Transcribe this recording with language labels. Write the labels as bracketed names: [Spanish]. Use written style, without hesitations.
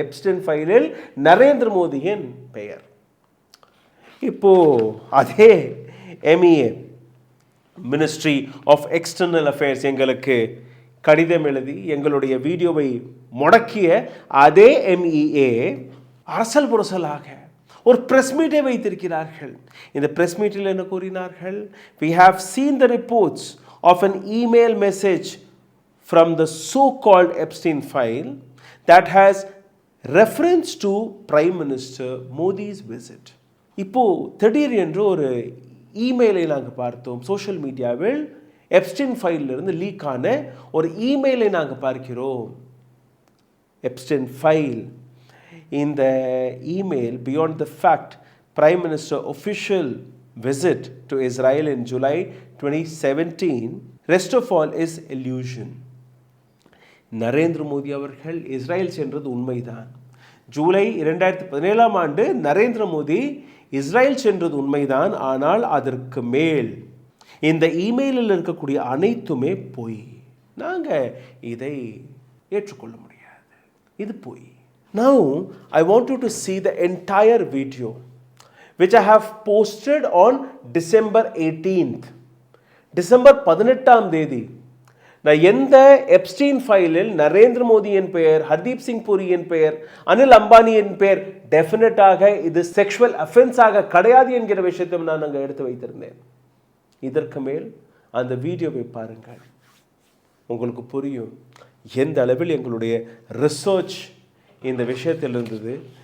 [Tamil] Epstein ஃபைலில் நரேந்திர மோடியின் பெயர். இப்போ அதே MEA, ministry of external affairs எங்களுக்கு கடிதம் எழுதி எங்களுடைய வீடியோவை முடக்கிய அதே MEA அரசல் புரசலாக ஒரு பிரஸ் மீட்டை வைத்திருக்கிறார்கள். இந்த பிரஸ் மீட்டில் என்ன கூறினார்கள்? [English] We have seen the reports of an email message from the so-called Epstein file that has reference to Prime Minister Modi's visit. [Tamil] இப்போ திடீர் என்று ஒரு இமெயிலை நாங்கள் பார்த்தோம். சோஷியல் மீடியாவில் எப்ஸ்டீன் ஃபைலிலிருந்து லீக் ஆன ஒரு இமெயிலை நாங்கள் பார்க்கிறோம். Epstein file. இந்த email, [English] beyond the fact Prime Minister official visit to Israel in July 2017, rest of all is illusion. [Tamil] Narendra Modi அவர்கள் இஸ்ரேல் சென்றது உண்மைதான். ஜூலை 2017 ஆண்டு நரேந்திர மோடி இஸ்ரேல் சென்றது உண்மைதான். ஆனால் அதற்கு மேல் இந்த இமெயிலில் இருக்கக்கூடிய அனைத்துமே பொய். நாங்கள் இதை ஏற்றுக்கொள்ள முடியாது. இது பொய். [English] Now I want you to see the entire video which I have posted on December 18th. [Tamil] December 18ஆம் தேதி நான் எந்த எப்ஸ்டீன் ஃபைலில் நரேந்திர மோடியின் பெயர், ஹர்தீப் சிங் புரியின் பெயர், அனில் அம்பானியின் பெயர் டெஃபினட்டாக இது செக்ஷுவல் அஃபென்ஸாக கிடையாது என்கிற விஷயத்தை நான் அங்கே எடுத்து வைத்திருந்தேன். இதற்கு மேல் அந்த வீடியோவை பாருங்கள், உங்களுக்கு புரியும் எந்த அளவில் எங்களுடைய ரிசர்ச் இந்த விஷயத்தில் இருந்தது.